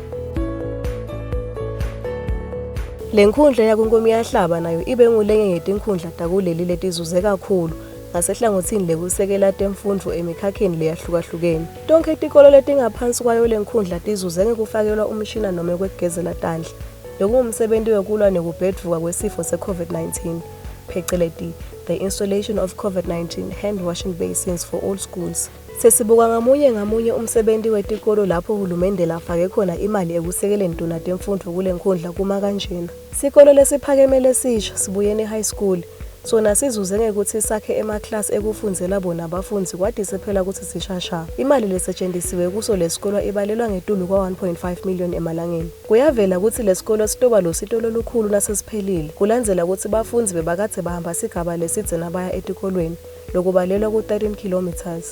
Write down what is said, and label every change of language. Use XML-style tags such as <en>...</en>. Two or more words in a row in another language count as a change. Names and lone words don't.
<ss>Lenkundla yakuNkomiyahlaba nayo ibe ngulenye ngetinkhundla takuleli letizuze kakhulu ngasehlangothini lekusekela temfundvo emikhakheni leyahlukahlukene. Tonke itikolo letingaphansi kwayo lenkundla tizuze ngekufakelwa umshina noma kwegezela tandla. Lokungumsebenzi wekulwa nekubhedvuka kwesifo se-COVID-19 phecelezi</ss> <en>the installation of COVID-19 hand washing basins for all schools.</en> <ss>Sesibuka ngamunye umsebenzi wetikolo lapho uhulumende lafake khona imali ekusekeleni tona temfundvo kulenkundla kuma kanjena. Sikolo lesiphakeme lesisha sibuyeni</ss> <en>high school</en> <ss>sona sizuze ngekuthi sakhe emaclass ekufundzela bona abafunzi kwadise phela ukuthi sishasha. Imali lesetshenzisiwe kuso lesikolo ibalelwa ngetulu kwa 1.5 million emalangeni. Kuyavela ukuthi lesikolo sitoba lo sitolo lukhulu nasesiphelile. Kulandzela ukuthi bafunzi bebakathe bahamba sigaba lesitse nabaya etikolweni lokubalelwa ku 13 kilometers.</ss>